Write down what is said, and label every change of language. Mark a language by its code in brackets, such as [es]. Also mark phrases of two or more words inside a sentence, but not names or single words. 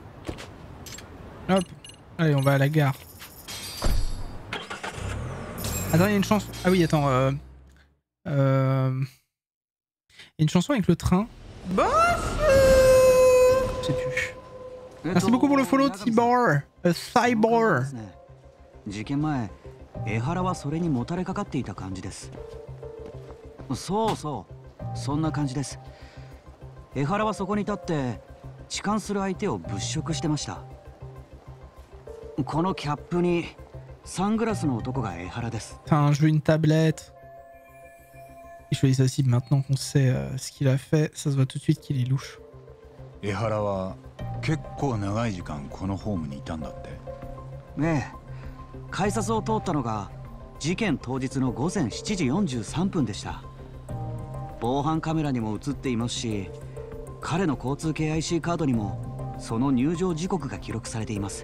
[fr] Hop. Allez, on va à la gare. Attends, il y a une chanson. Ah oui, attends. Il y a une chanson avec le train. Bof. Je sais plus. Merci beaucoup pour le follow, Tibor. Cyborg. [ja] 事件前、江原はそれにもたれかかっていた感じです。そうそう、そんな感じです。江原はそこに立って痴漢する相手を物色してました。このキャップにサングラスの男が江原です。 [fr] Putain, je veux une tablette. Il choisit sa cible maintenant qu'on sait ce qu'il a fait, ça se voit tout de suite qu'il est louche. [ja] 江原は結構長い時間このホームにいたんだって。ねえ。改札を通ったのが事件当日の午前7時43分でした。防犯カメラにも映っていますし、彼の交通系 IC カードにもその入場時刻が記録されています。